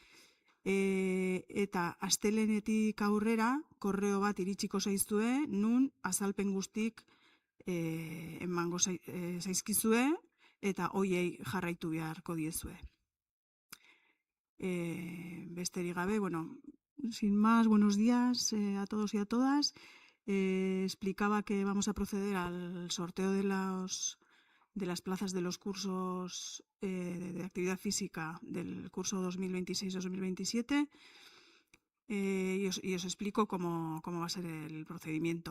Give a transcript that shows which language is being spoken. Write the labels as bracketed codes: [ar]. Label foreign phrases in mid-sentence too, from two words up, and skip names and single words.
[eu] Eta astelehenetik aurrera, korreo bat iritsiko zaizue, nun azalpen guztik emango zaizkizue, eta horiei jarraitu beharko diezue. Besterik gabe, [es] sin más, buenos días a todos y a todas. Explicaba que vamos a proceder al sorteo de las plazas de los cursos de actividad física del curso 2026-2027 y os explico cómo va a ser el procedimiento.